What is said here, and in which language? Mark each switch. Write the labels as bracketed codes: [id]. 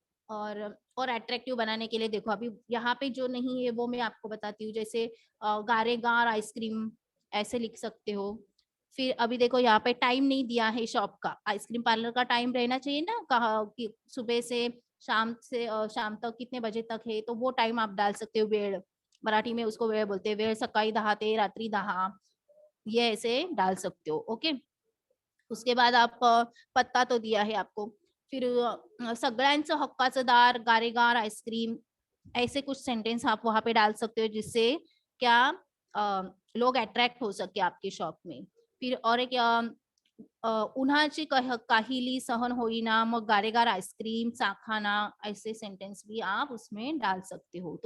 [hi] और अट्रैक्टिव बनाने के लिए देखो अभी यहाँ पे जो नहीं है वो मैं आपको बताती हूँ, जैसे गारेगार आइसक्रीम ऐसे लिख सकते हो। फिर अभी देखो यहाँ पे टाइम नहीं दिया है शॉप का, आइसक्रीम पार्लर का टाइम रहना चाहिए ना, कहा कि सुबह से शाम तक कितने बजे तक है, तो वो टाइम आप डाल सकते हो। वेळ, मराठी में उसको वेळ बोलते हैं, [mr] वेळ सकाळी 10 ते रात्री 10, [hi] ये ऐसे डाल सकते हो। ओके, उसके बाद आप पत्ता तो दिया है आपको। फिर [mr] सगळ्यांचं हक्काचं दार, [hi] गारेगार आइसक्रीम, ऐसे कुछ सेंटेंस आप वहां पे डाल सकते हो जिससे क्या लोग अट्रैक्ट हो सके आपके शॉप में। फिर और एक [mr] उन्हाची काहिली सहन होईना, मग गारेगार आइसक्रीम चाखाना, [hi] ऐसे सेंटेंस भी आप उसमें डाल सकते हो।